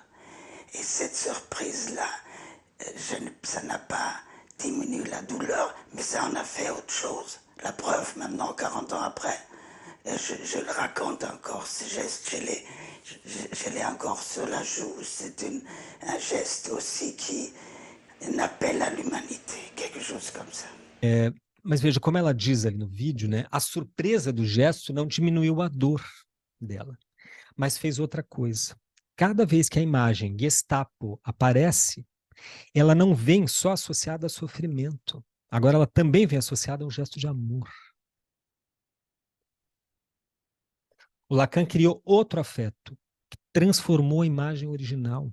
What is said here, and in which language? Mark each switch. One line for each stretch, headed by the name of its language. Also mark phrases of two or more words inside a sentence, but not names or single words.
French: Et cette surprise-là, ça n'a pas diminué la douleur, mais ça en a fait autre chose. La preuve, maintenant, 40 ans après, je le raconte encore, ce geste, je l'ai encore sur la joue. C'est un geste aussi qui un appel à l'humanité, quelque chose comme ça.
Portuguese: Mas veja, como ela diz ali no vídeo, né? A surpresa do gesto não diminuiu a dor dela, mas fez outra coisa. Cada vez que a imagem Gestapo aparece, ela não vem só associada a sofrimento. Agora ela também vem associada a um gesto de amor. O Lacan criou outro afeto, que transformou a imagem original.